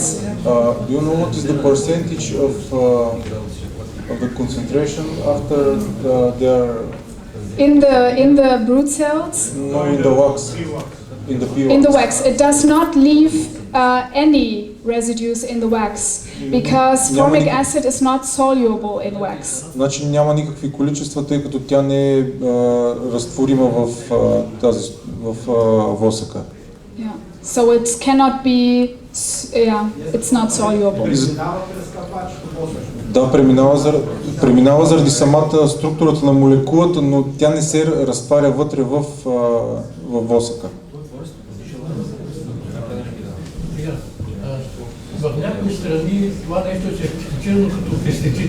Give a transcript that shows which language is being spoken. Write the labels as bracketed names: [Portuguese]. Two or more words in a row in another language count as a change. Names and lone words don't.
[English] Do you know what is the percentage of the concentration after they are in the brood cells? No, in the wax. In the wax. It does not leave any residues in the wax because formic acid is not soluble in wax. [Bulgarian] Значи няма никакви количества, тъй като тя не е разтворима в восъка. [English] Yeah. So it cannot be. It's not soluble. [Bulgarian] Да, преминава заради самата структурата на молекулата, но тя не се разтваря вътре в восъка. В някои страни това нещо е сертифицирано като пестицид.